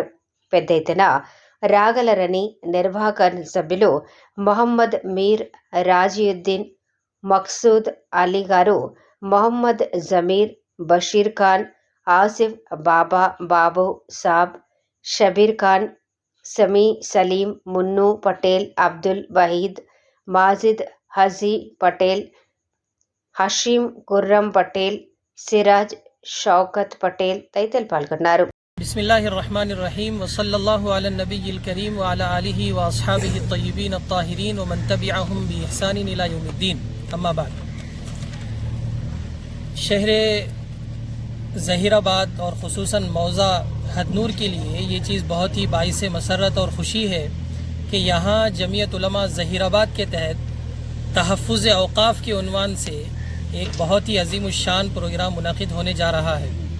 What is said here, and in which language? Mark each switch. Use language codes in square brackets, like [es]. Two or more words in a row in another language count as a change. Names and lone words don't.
[te] పెద్ద ఎత్తున రాగలరని నిర్వాహక సభ్యులు మొహమ్మద్ మీర్ రాజియుద్దీన్, మక్సూద్ అలీ గారు, మొహమ్మద్ జమీర్, బషీర్ ఖాన్, ఆసిఫ్ బాబా, బాబు సాబ్, షబీర్ ఖాన్, సమీ సలీం, మున్ను పటేల్, అబ్దుల్ వహీద్, మాజిద్ హజీ పటేల్, హషీం గుర్రం పటేల్, సిరాజ్ షౌకత్ పటేల్ తదితరులు పాల్గొన్నారు. [ar] بسم الله الرحمن الرحيم وصلى الله على النبي الكريم وعلى آله وأصحابه الطيبين الطاهرين ومن تبعهم بإحسان إلى يوم الدين. [ur] اما بعد، شہر ظہیرآباد اور خصوصاً موضع ہدنور کے لیے یہ چیز بہت ہی باعث مسرت اور خوشی ہے کہ یہاں جمعیت علماء ظہیرآباد کے تحت تحفظ اوقاف کے عنوان سے ایک بہت ہی عظیم الشان پروگرام منعقد ہونے جا رہا ہے.